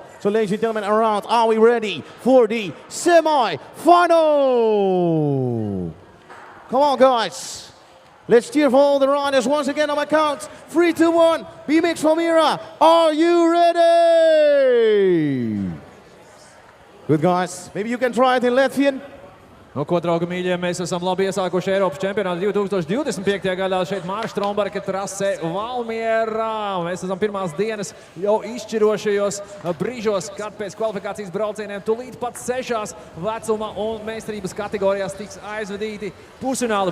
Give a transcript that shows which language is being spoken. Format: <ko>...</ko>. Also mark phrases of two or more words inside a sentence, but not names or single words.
<en>So ladies and gentlemen, around, are we ready for the semi-final? Come on, guys. Let's cheer for all the riders once again on my count. 3, 2, 1, BMX Valmiera, are you ready? Good, guys. Maybe you can try it in Latvian.</en> <lv>Nu, ko, draugi mīļie, mēs esam labi iesākuši Eiropas čempionātu 2025. gadā šeit Mārša Stromberga trasē Valmierā. Mēs esam pirmās dienas jau izšķirošajos brīžos, kad pēc kvalifikācijas braucieniem tūlīt pat 6 vecuma un meistarības kategorijās tiks aizvedīti pusfināli.</lv>